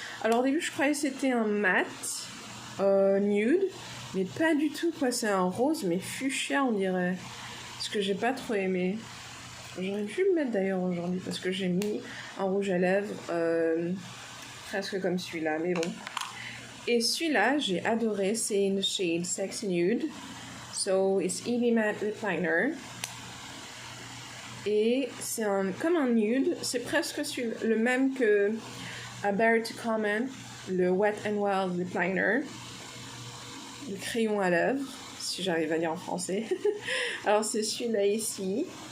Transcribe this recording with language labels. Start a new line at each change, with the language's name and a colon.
French: Alors au début je croyais que c'était un mat nude, mais pas du tout quoi, c'est un rose mais fuchsia on dirait. Ce que j'ai pas trop aimé. J'aurais dû le mettre d'ailleurs aujourd'hui parce que j'ai mis un rouge à lèvres presque comme celui-là, mais bon. Et celui-là, j'ai adoré, c'est
English: in the shade
French: Sexy Nude.
English: So, it's Eevee Matte Lip Liner.
French: Et c'est comme un nude, c'est presque le même que A Bear to Comment, le Wet n Wild Lip Liner. Le crayon à lèvres, si j'arrive à dire en français. Alors c'est celui-là ici.